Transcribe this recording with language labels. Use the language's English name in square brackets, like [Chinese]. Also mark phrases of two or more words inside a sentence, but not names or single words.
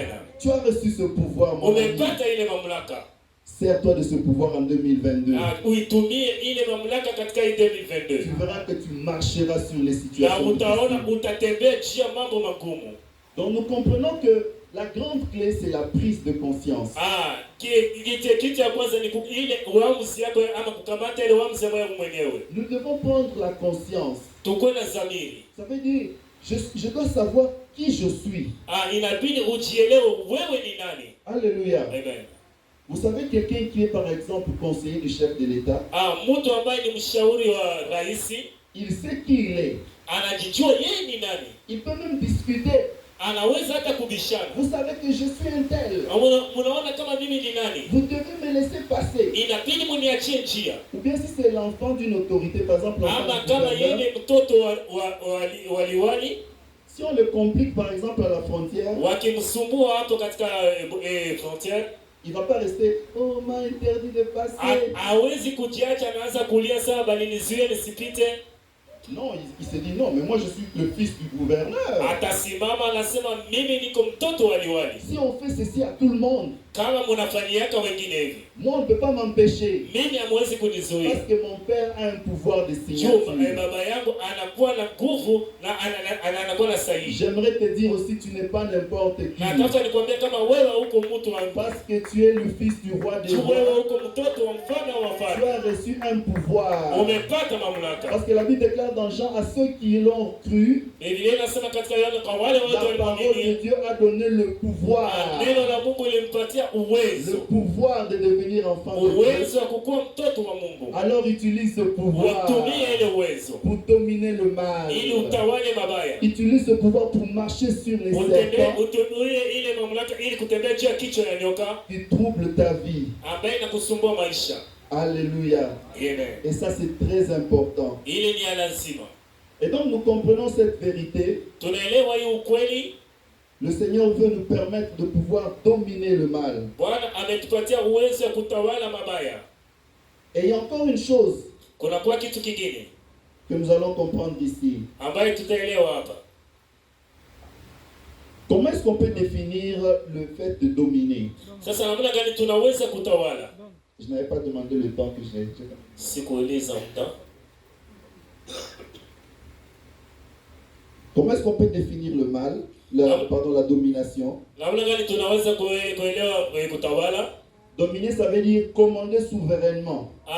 [French] Tu as reçu ce pouvoir, mon ami. Sers-toi de ce pouvoir en 2022. Tu verras que tu marcheras sur les situations. Donc nous comprenons que la grande clé, c'est la prise de conscience. [Swahili] kitu ya kwanza ni ile uamuzi yako ama kukamata ile uamuzi wako mwenyewe. [French] Nous devons prendre la conscience. [Swahili] Tuko na dhamiri. [French] Ça veut dire je dois savoir qui je suis. [Swahili] Inabidi ujielewe wewe ni nani. [French] Alléluia. [Swahili] Amen. [French] Vous savez quelqu'un qui est par exemple conseiller du chef de l'État? [Swahili] Mtu ambaye ni mshauri wa rais, [French] il sait qui il est. [Swahili] Anajijua yeye ni nani. [French] Il peut même discuter. [Swahili] Anaweza hata kubishana. [French] Vous savez que je suis un tel. [Swahili] Unaona kama mimi ni nani? [French] Vous devez me laisser passer. [Swahili] Inabidi muniachie njia. [French] Ou bien si c'est l'enfant d'une autorité, par exemple [Swahili] ama kama yeye mtoto wa liwali, [French] si on le complique par exemple à la frontière, [Swahili] wakimsumbua hapo katika frontière, [French] il va pas rester oh m'a interdit de passer. [Swahili] Hawezi kujiacha anaanza kulia sawa bali nizuie nisipite. [French] Non, il se dit non, mais moi je suis le fils du gouverneur. [Swahili] Atasimama anasema mimi niko mtoto wa liwali. [French] Si on fait ceci à tout le monde, [Swahili] kama mnafanyiaka wengine hivi, [French] moi on ne peut pas m'empêcher. [Swahili] Mimi hamwezi kunizuia. [French] Parce que mon père a un pouvoir de signature. [Swahili] Baba yangu anakuwa na nguvu na anakuwa na sahihi. [French] J'aimerais te dire aussi tu n'es pas n'importe qui. [Swahili] Nataka nikwambie kama wewe uko mtu wa, [French] parce que tu es le fils du roi des rois. [Swahili] Wewe uko mtoto wa mfalme wa wafalme. [French] Tu as reçu un pouvoir. [Swahili] Umepata mamlaka. [French] Parce que la Bible déclare dans Jean à ceux qui l'ont cru, [Swahili] Biblia inasema katika Yohana kwa wale wote walioamini, [French] la parole de Dieu a donné le pouvoir. [Swahili] Neno la Mungu limpatia uwezo. [French] Le pouvoir de devenir enfant de Dieu. [Swahili] Uwezo wa kuwa mtoto wa Mungu. [French] Alors utilise ce pouvoir pour dominer le mal. [Swahili] Ili utawale mabaya. [French] Utilise ce pouvoir pour marcher sur les serpents. [Swahili] Utumie ile mamlaka ili kutembea juu ya kichwa ya nyoka. [French] Qui trouble ta vie. [Swahili] Ambaye inakusumbua maisha. [French] Alléluia. [Swahili] Amen. [French] Et ça c'est très important. [Swahili] Ile ni lazima. [French] Et donc nous comprenons cette vérité. [Swahili] Tunaelewa hii ukweli. [French] Le Seigneur veut nous permettre de pouvoir dominer le mal. [Swahili] Bwana ametupatia uwezo wa kutawala mabaya. [French] Et il y a encore une chose [Swahili] kuna kwa kitu kingine [French] que nous allons comprendre ici. [Swahili] Ambaye tutaelewa hapa. [French] Comment est-ce qu'on peut définir le fait de dominer? [Swahili] Sasa namna gani tunaweza kutawala? [French] Je n'avais pas demandé le temps que j'ai. [Swahili] Sikuuliza muda. [French] Comment est-ce qu'on peut définir le mal? La domination. Dominer, ça veut dire commander souverainement.